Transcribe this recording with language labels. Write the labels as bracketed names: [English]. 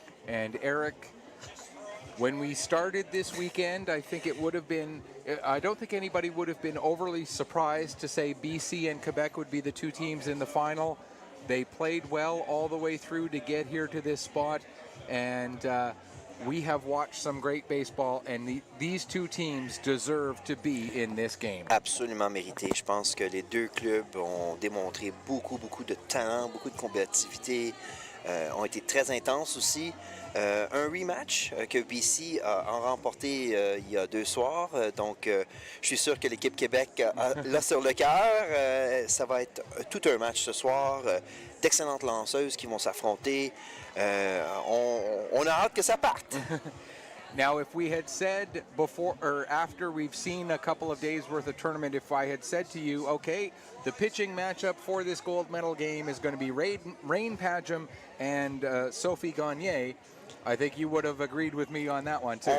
[English] And Eric, when we started this weekend, I don't think anybody would have been overly surprised to say BC and Quebec would be the two teams in the final. They played well all the way through to get here to this spot, and we have watched some great baseball, and these two teams deserve to be in this game. [French] Absolument mérité. Je pense que les deux clubs ont démontré beaucoup de talent, beaucoup de combativité, ont été très intenses aussi. Un rematch que BC a remporté il y a 2 soirs, donc je suis sûr que l'équipe Québec l'a sur le cœur. Ça va être tout un match ce soir, d'excellentes lanceuses qui vont s'affronter. On a hâte que ça parte. [English] Now, if we had said before or after we've seen a couple of days worth of tournament, if I had said to you, okay, the pitching matchup for this gold medal game is going to be Rain Pagem and Sophie Gagné, I think you would have agreed with me on that one too.